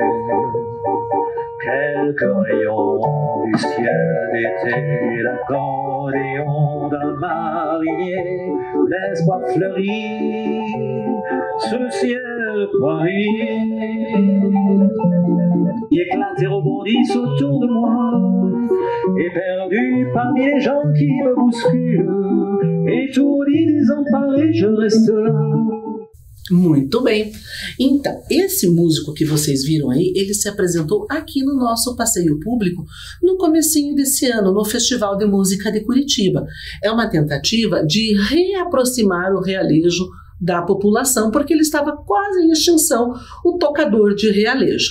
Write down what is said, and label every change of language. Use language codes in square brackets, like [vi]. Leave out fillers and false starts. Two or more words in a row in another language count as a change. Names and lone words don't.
[fr] Quelques rayons du ciel d'été, l'accordéon d'un marinier, l'espoir fleurit sous le ciel de Paris. Qui éclatent et rebondissent autour de moi, éperdu parmi les gens qui me bousculent, étourdi, désemparé, je reste là. [pt] Muito bem. Então, esse músico que vocês viram aí, ele se apresentou aqui no nosso passeio público no comecinho desse ano, no Festival de Música de Curitiba. É uma tentativa de reaproximar o realejo da população, porque ele estava quase em extinção, o tocador de realejo.